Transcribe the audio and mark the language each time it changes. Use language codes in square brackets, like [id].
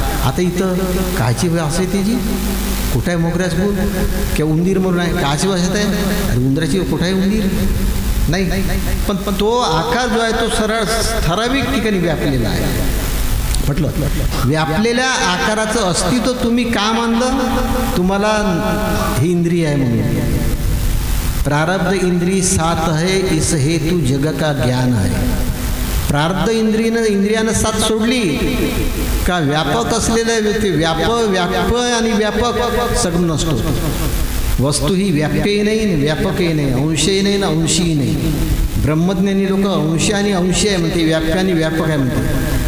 [mr] आता इथं कायची वास आहे त्याची. कुठं आहे मोगऱ्याचं फूल किंवा उंदीर म्हणून आहे, कायची वास येत आहे. अरे उंदराची कुठं आहे उंदीर नाही. पण तो आकार जो आहे तो सरळ ठराविक ठिकाणी व्यापलेला आहे. म्हटलं व्यापलेल्या आकाराचं अस्तित्व तुम्ही का मानलं. तुम्हाला ही इंद्रिय आहे म्हणून. [hi] प्रारब्ध इंद्रिय 7 है, इस हेतु जग का ज्ञान है. [mr] प्रारब्ध इंद्रियानं 7 सोडली का व्यापक असलेलं ते व्याप आणि व्यापक सगळं नसतो. वस्तू ही व्याप्यही नाही, व्यापकही नाही, अंशही नाही ना अंशीही नाही. ब्रह्मज्ञानी लोक अंश आणि अंशी आहे म्हणते, व्याप्य आणि व्यापक आहे म्हणते.